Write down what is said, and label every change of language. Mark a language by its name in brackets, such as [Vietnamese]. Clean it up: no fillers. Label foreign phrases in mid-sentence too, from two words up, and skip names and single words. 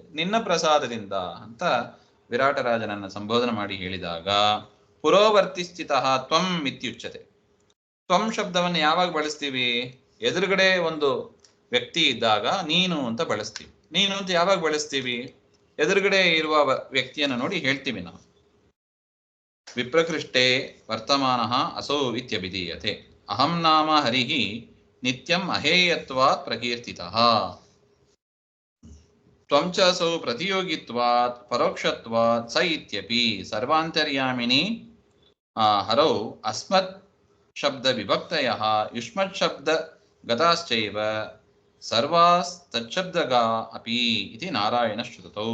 [Kannada] ನಿನ್ನ ಪ್ರಸಾದದಿಂದ ಅಂತ ವಿರಾಟರಾಜನನ್ನ ಸಂಬೋಧನೆ ಮಾಡಿ ಹೇಳಿದಾಗ [Sanskrit] ಪುರೋವರ್ತಿ ಸ್ಥಿತ ತ್ವಂ ಇತ್ಯುಚ್ಯತೆ. [Kannada] ತ್ವಂ ಶಬ್ದವನ್ನು ಯಾವಾಗ ಬಳಸ್ತೀವಿ? ಎದುರುಗಡೆ ಒಂದು ವ್ಯಕ್ತಿ ಇದ್ದಾಗ ನೀನು ಅಂತ ಬಳಸ್ತೀವಿ. ನೀನು ಅಂತ ಯಾವಾಗ ಬಳಸ್ತೀವಿ? ಎದುರುಗಡೆ ಇರುವ ವ್ಯಕ್ತಿಯನ್ನು ನೋಡಿ ಹೇಳ್ತೀವಿ ನಾವು. [Sanskrit] ವಿಪ್ರಕೃಷ್ಟೇ ವರ್ತಮಾನ ಅಸೌ ಇತ್ಯಭಿಧೀಯತೆ. ಅಹಂ ನಾಮ ಹರಿಹಿ ನಿತ್ಯಂ ಅಹೇಯತ್ವಾತ್ ಪ್ರಕೀರ್ತಿತಃ. ತ್ವಂ ಚ ಅಸೌ ಪ್ರತಿಯೋಗಿತ್ವಾತ್ ಪರೋಕ್ಷತ್ವಾತ್ ಸ ಇತ್ಯಪಿ ಸರ್ವಾಂತರ್ಯಾಮಿನಿ ಹರೌ ಅಸ್ಮತ್ ಶಬ್ದ ವಿಭಕ್ತಯಃ ಯುಷ್ಮತ್ ಶಬ್ದ ಗತಾಶ್ಚೈವ ಸರ್ವಾಸ್ತಚ್ಛಬ್ದಗಾ ಅಪಿ ಇತಿ ನಾರಾಯಣ ಶ್ರುತೌ.